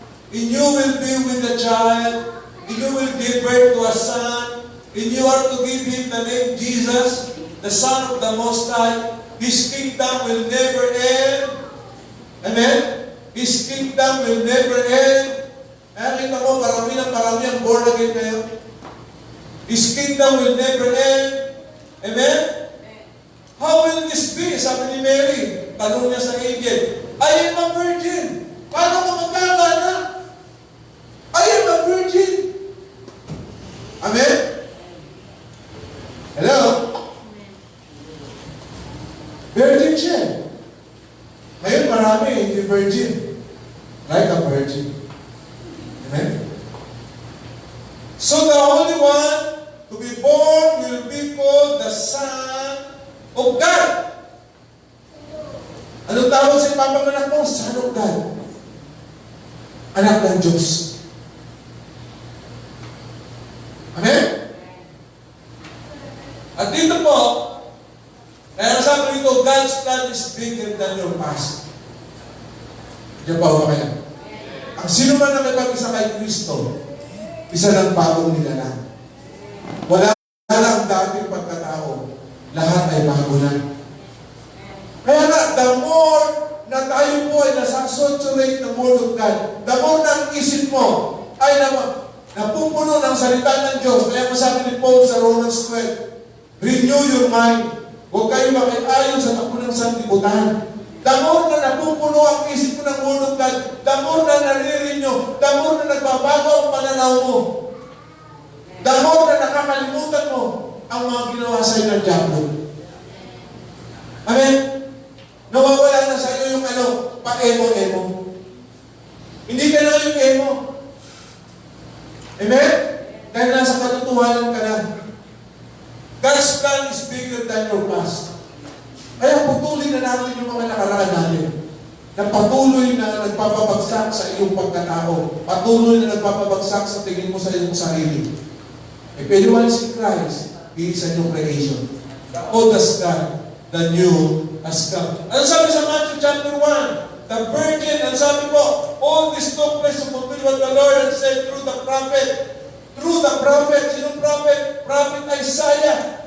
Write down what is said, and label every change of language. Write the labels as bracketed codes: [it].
[en] And you will be with the child, and you will give birth to a son, and you are to give him the name Jesus, the Son of the Most High. His kingdom will never end. Amen? His kingdom will never end. [tl] Nakita mo, parami ang born again kayo. [en] His kingdom will never end. Amen? How will this be? [tl] Sabi ni Mary, tanong niya sa angel, [en] I am a virgin. [tl] Paano ka magkakaanak? [en] I am a virgin. [tl] Amen? [en] Hello? [tl] Virgin siya. Ngayon marami hindi virgin. [en] Like a virgin. [tl] Amen? [en] So the Holy One to be born will be called the Son of God. [tl] Anong tawag sa ipapanganak mo? [en] Son of God. [tl] Anak ng Diyos. Amen? At dito po, kaya sabi dito, [en] God's plan is bigger than your past. [tl] Diyan pa ba kaya? Ang sino man nakipag-isa kay Kristo, isa ng bagong nilalang. Wala lang dating pagkatao, lahat ay bago na. Kaya nga, [en] the more [tl] na tayo po ay nasasaturate ng Word of God, [en] the more [tl] na ang isip mo ay napupuno ng salita ng Diyos. Kaya masabi ni Paul sa Romans 12, [en] renew your mind. [tl] Huwag kayo makiayon sa takbo ng sanlibutan. The more na napupuno ang isip mo ng Word of God, [en] the more [tl] na nare-renew, the more na nagbabago ang pananaw mo. The more na nakakalimutan mo ang mga ginawa sa iyo ng diablo. Amen? Nawawala na sa iyo yung pa-emo-emo. Hindi ka na yung emo. Amen? Dahil nasa katotohanan ka na. [en] God's plan is bigger than your past. [tl] Kaya putulin na natin yung mga nakaraan natin. Na patuloy na nagpapabagsak sa iyong pagkatao. Patuloy na nagpapabagsak sa tingin mo sa iyong sarili. [en] If anyone is in Christ, he is a new creation. The old has gone, the new has come. [tl] Ano sabi sa [en] Matthew chapter 1? The virgin, [tl] ang sabi po, [en] all this took place to fulfill what the Lord had said through the prophet. Through the prophet, [tl] sinong [en] prophet? Prophet Isaiah.